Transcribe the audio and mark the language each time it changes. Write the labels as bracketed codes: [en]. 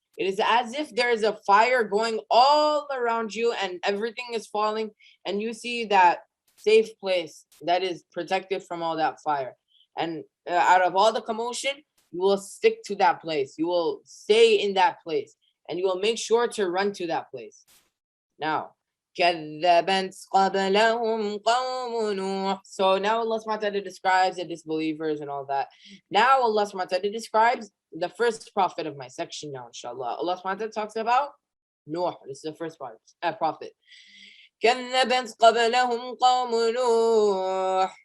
[en] It is as if there is a fire going all around you and everything is falling, and you see that safe place that is protected from all that fire. And out of all the commotion, you will stick to that place. You will stay in that place, and you will make sure to run to that place. [ar] Now, كذبت قبلهم قوم نوح. [en] So now Allah subhanahu wa ta'ala describes the disbelievers and all that. Now Allah subhanahu wa ta'ala describes the first prophet of my section now, inshallah. Allah subhanahu wa ta'ala talks about Nuh. This is the first prophet. [ar] كذبت قبلهم قوم نوح.